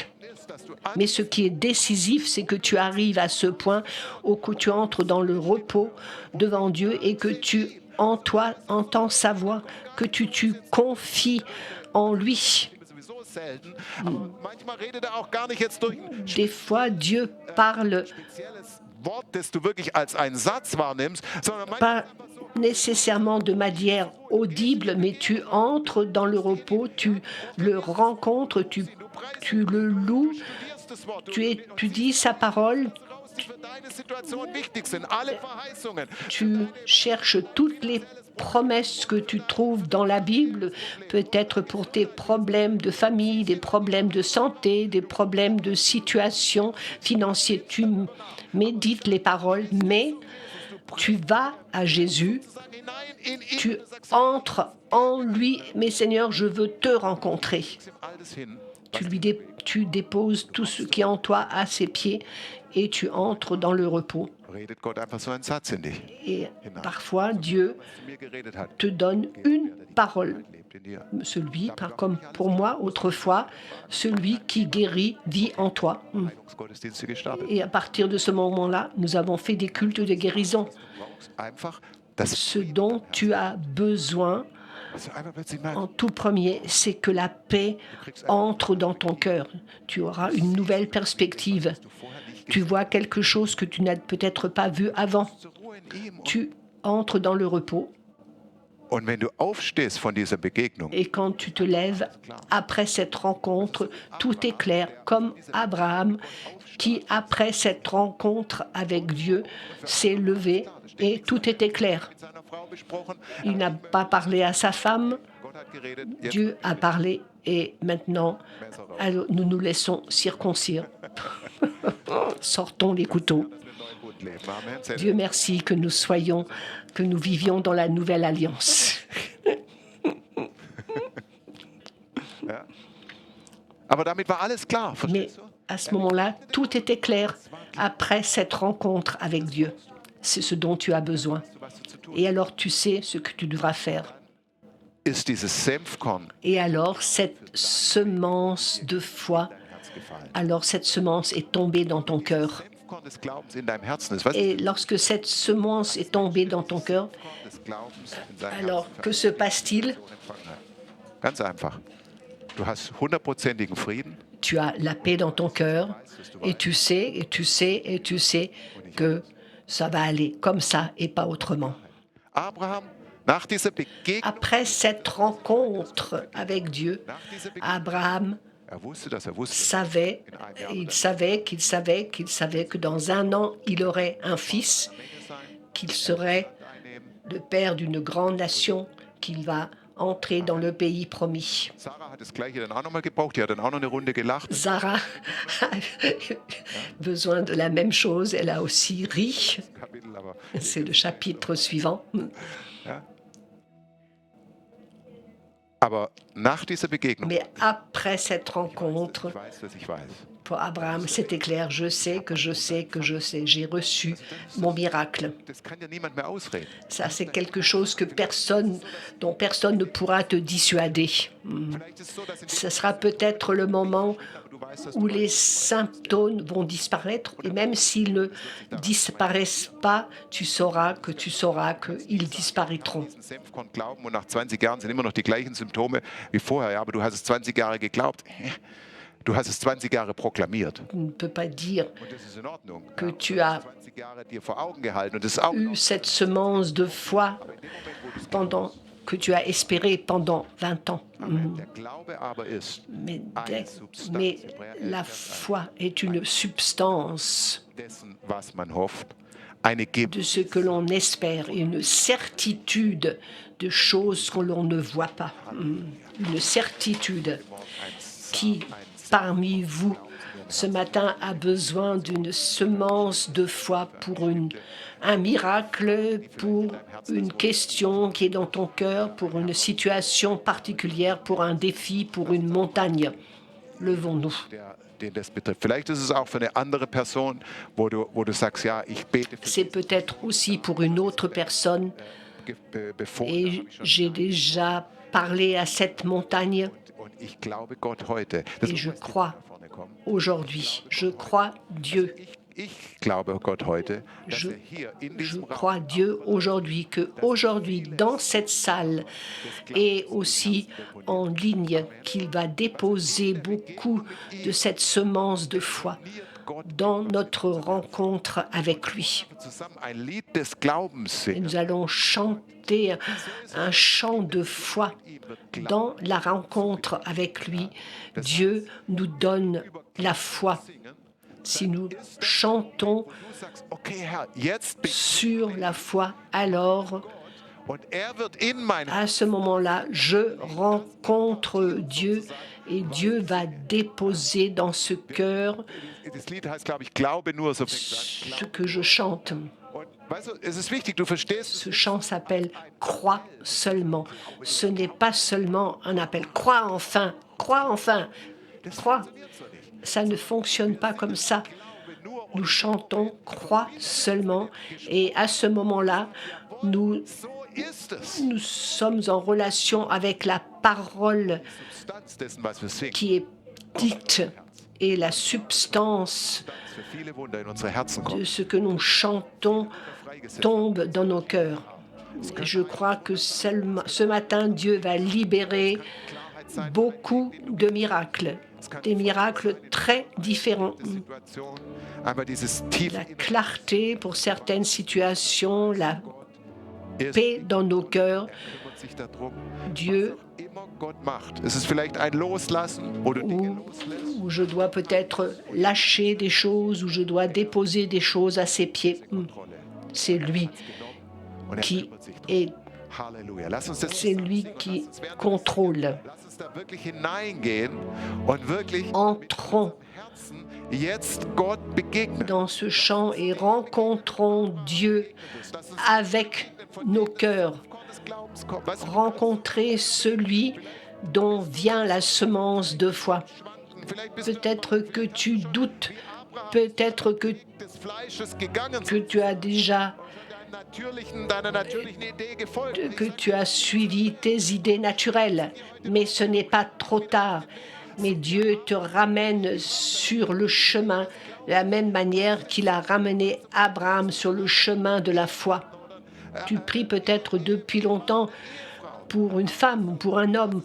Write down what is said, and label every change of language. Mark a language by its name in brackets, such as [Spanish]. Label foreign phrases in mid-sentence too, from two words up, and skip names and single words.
[French] Mais ce qui est décisif, c'est que tu arrives à ce point où que tu entres dans le repos devant Dieu et que tu, en toi, entends sa voix, que tu confies en lui. [German] sowieso selten, aber manchmal redet er auch gar nicht jetzt durch ein [French] Des fois, Dieu parle [German] spezielles Wort, das du wirklich als einen Satz wahrnimmst, sondern manchmal [French] pas nécessairement de manière audible, mais tu entres dans le repos, tu le rencontres, tu le loues, [German] studierst das Wort, du [French] tu étudies sa parole, [German] die für deine Situation wichtig sind, alle Verheißungen. [French] tu cherches toutes les promesses que tu trouves dans la Bible, peut-être pour tes problèmes de famille, des problèmes de santé, des problèmes de situation financière. Tu médites les paroles, mais tu vas à Jésus, [German] Sag hinein in ihn, [French] tu entres en lui, mais Seigneur, je veux te rencontrer. [German] ihm alles hin. [French] Tu déposes tout ce qui est en toi à ses pieds et tu entres dans le repos. [German] Redet Gott einfach so einen Satz in dich. [French] Et parfois, Dieu [German] Zu mir geredet hat, [French] te donne une parole. [German] lebt in dir. [French] Celui, comme pour moi autrefois, celui qui guérit vit en toi. [German] Heilungsgottesdienste gestartet. [French] Et à partir de ce moment-là, nous avons fait des cultes de guérison. [German] Du brauchst einfach, dass [French] Ce dont tu as besoin [German] du einfach plötzlich merkst, [French] en tout premier, c'est que la paix entre dans ton cœur. Tu auras une nouvelle perspective. Tu vois quelque chose que tu n'as peut-être pas vu avant. [German] zur Ruhe in ihm. [French] Tu entres dans le repos. [German] Und wenn du aufstehst von dieser Begegnung, [French] Et quand tu te lèves après cette rencontre, tout est clair, comme Abraham qui, après cette rencontre avec Dieu, s'est levé et tout était clair. [German] mit seiner Frau besprochen, [French] Il n'a pas parlé à sa femme, [German] Gott hat geredet, jetzt [French] Dieu a parlé et maintenant, alors, nous nous laissons circoncire. Sortons les couteaux. [German] dass wir einen neuen Bund leben. Amen. Sehr [French] Dieu merci que nous vivions dans la nouvelle alliance. [German] Ja. Aber damit war alles klar, [French] Mais [German] verstehst du? [French] à ce moment-là, tout était clair après cette rencontre avec Dieu. C'est ce dont tu as besoin. [German] Was du zu tun [French] Et alors tu sais ce que tu devras faire. [German] ist dieses Senfkorn [French] Et alors cette semence de foi, [German] Herz gefallen. [French] alors cette semence est tombée dans ton cœur. [German] Senfkorn des Glaubens in deinem Herzen ist. Was ist [French] Et lorsque cette semence est tombée dans ton cœur, [German] das Senfkorn des Glaubens in seinem [French] alors [German] Herzen [French] que se passe-t-il? [German] empfangen hat? Ganz einfach. Du hast 100%igen Frieden. [French] Tu as la paix dans ton cœur et tu sais, et tu sais, et tu sais que ça va aller comme ça et pas autrement. [German] Abraham, nach dieser Begegnung, [French] Après cette rencontre avec Dieu, [German] nach dieser Begegnung, Abraham er wusste, dass er wusste, [French] savait, qu'il savait que dans un an, il aurait un fils, qu'il serait le père d'une grande nation, qu'il va entrer dans le pays promis. [German] Sarah hat das Gleiche dann auch nochmal gebraucht. Die hat dann auch noch eine Runde gelacht. [French] Sarah a besoin de la même chose, elle a aussi ri. [German] Kapitel, aber [French] C'est le chapitre suivant. [German] ja. Aber nach dieser Begegnung, [French] Mais après cette rencontre, [German] ich weiß, dass ich weiß. [French] pour Abraham, c'était clair, je sais que je sais que je sais, j'ai reçu mon miracle. [German] Das kann ja niemand mehr ausreden. [French] Ça, c'est quelque chose dont personne ne pourra te dissuader. [German] Vielleicht ist es so, dass in [French] Ce sera peut-être le moment [German] du weißt, dass [French] où les symptômes vont disparaître, et même s'ils ne disparaissent pas, tu sauras qu'ils disparaîtront. [German] diesen Senfkorn glauben und nach 20 Jahren sind immer noch die gleichen Symptome wie vorher. Ja, aber du hast es 20 Jahre geglaubt. Du hast es 20 Jahre proklamiert. [French] Tu ne peux pas dire [German] Und das ist in Ordnung. [French] que [German] Ja, [French] tu [German] du hast [French] as [German] 20 Jahre dir vor Augen gehalten und das ist auch in [French] eu [German] Ordnung. [French] cette semence de foi que tu as espéré pendant 20 ans. [German] Der Glaube aber ist [French] Mais, [German] eine Substanz, [French] mais [German] Hebräer 11, [French] la Vers foi est une substance 1, [German] dessen, was man hofft, eine [French] de ce que l'on espère, et une certitude de choses que l'on ne voit pas. Une certitude. Qui parmi vous ce matin a besoin d'une semence de foi pour un miracle, pour une question qui est dans ton cœur, pour une situation particulière, pour un défi, pour une montagne? Levons-nous. [German] den das betrifft. Vielleicht ist es auch für eine andere Person, wo du sagst, ja, ich bete für [French] C'est peut-être aussi pour une autre personne, [German] befohlen, [French] et [German] habe ich schon [French] j'ai déjà parlé à cette montagne [German] und ich glaube Gott heute. Das [French] et [German] muss [French] je [German] jetzt [French] crois [German] nach vorne kommen. [French] aujourd'hui. Je crois Dieu. [German] Ich glaube Gott heute, dass [French] Je, [German] hier in [French] je [German] diesem Raum [French] crois Dieu aujourd'hui, que aujourd'hui dans cette salle et aussi en ligne, qu'il va déposer beaucoup de cette semence de foi dans notre rencontre avec lui. [German] zusammen ein Lied des Glaubens [French] Et [German] singen. [French] nous allons chanter un chant de foi dans la rencontre avec lui. Dieu nous donne la foi. Si nous chantons [German] Du sagst, okay Herr, jetzt bin ich [French] sur la foi, alors [German] und wird in mein [French] à ce moment-là, je rencontre Dieu et Dieu va déposer dans ce cœur [German] Das Lied heißt, glaube ich, Glaube nur, so fängt es an. [French] ce que je chante. [German] Und weißt du, es ist wichtig, du verstehst, [French] Ce chant s'appelle « Crois seulement ». Ce n'est pas seulement un appel « Crois enfin, crois enfin, crois ». Ça ne fonctionne pas comme ça. Nous chantons « Crois seulement » et à ce moment-là, nous [German] so ist es. [French] sommes en relation avec la parole [German] Substanz dessen, was wir singen, [French] qui est dite et la substance [German] dass für viele Wunder in unsere Herzen [French] de [German] kommen. [French] ce que nous chantons [German] Freigesetzt. [French] tombe dans nos cœurs. Et je crois que ce matin, Dieu va libérer beaucoup de miracles, des miracles très différents. [German] Situation, einmal dieses tiefe [French] La clarté pour certaines situations, la [German] ist, [French] paix dans nos cœurs. [German] kümmert sich darum, [French] Dieu, [German] immer Gott macht. Es ist vielleicht ein Loslassen, wo du Dinge [French] où, [German] loslässt. [French] où je dois peut-être lâcher des choses, où je dois déposer des choses à ses pieds. C'est lui [German] Und [French] qui [German] kümmert sich drum. [French] est, [German] Halleluja. Lass uns das [French] c'est lui qui contrôle. [German] Lass uns da wirklich hineingehen und wirklich [French] Entrons [German] Herzen jetzt Gott begegnen. [French] dans ce chant et rencontrons Dieu avec nos cœurs. [German] Des Glaubens kommt. Weißt du, [French] Rencontrer celui dont vient la semence de foi. [German] vielleicht bist du [French] Peut-être que tu doutes, peut-être que [German] des Fleisches gegangen, [French] tu as déjà, [German] deiner natürlichen Idee gefolgt. [French] que tu as suivi tes idées naturelles, mais ce n'est pas trop tard. Mais Dieu te ramène sur le chemin de la même manière qu'il a ramené Abraham sur le chemin de la foi. Tu pries peut-être depuis longtemps pour une femme ou pour un homme,